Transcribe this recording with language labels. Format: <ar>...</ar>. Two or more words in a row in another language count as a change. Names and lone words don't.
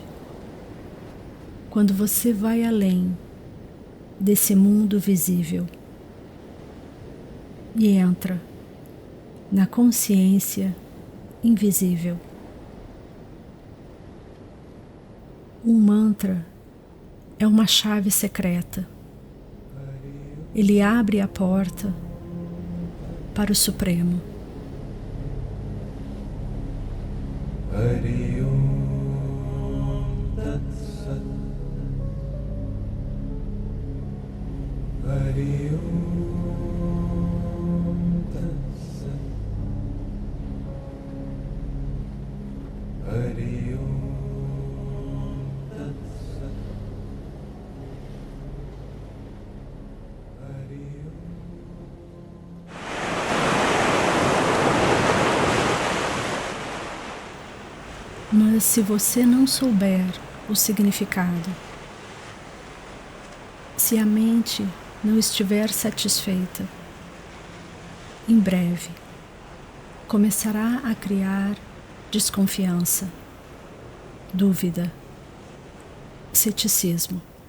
<pt>Quando você vai além desse mundo visível e entra na consciência invisível. Um mantra é uma chave secreta. Ele abre a porta para o Supremo.</pt> <sa>हरि ॐ तत् सत्. हरि ॐ तत् सत्. हरि ॐ तत् सत्. हरि ॐ.</sa> <pt>Mas se você não souber o significado, se a mente não estiver satisfeita, em breve começará a criar desconfiança, dúvida, ceticismo.</pt>